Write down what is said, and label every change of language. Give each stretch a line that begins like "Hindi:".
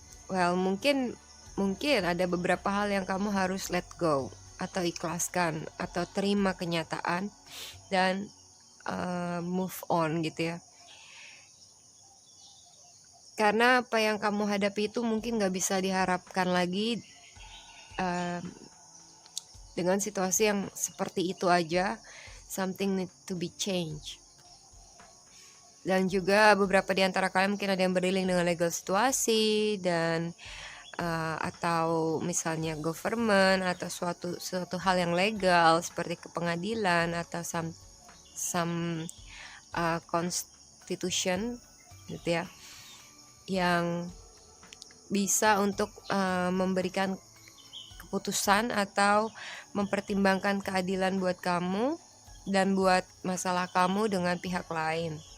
Indonesian: Well, mungkin ada beberapa hal yang kamu harus
English: let go
Indonesian: atau ikhlaskan atau terima kenyataan dan
English: move on
Indonesian: gitu ya. Karena apa yang kamu hadapi itu mungkin gak bisa diharapkan lagi dengan situasi yang seperti itu aja.
English: Something need to be changed.
Indonesian: Dan juga beberapa di antara kalian mungkin ada yang beriling dengan legal situasi, dan atau misalnya government, atau suatu hal yang legal seperti ke pengadilan, atau
English: some constitution
Indonesian: gitu ya, yang bisa untuk memberikan keputusan atau mempertimbangkan keadilan buat kamu dan buat masalah kamu dengan pihak lain.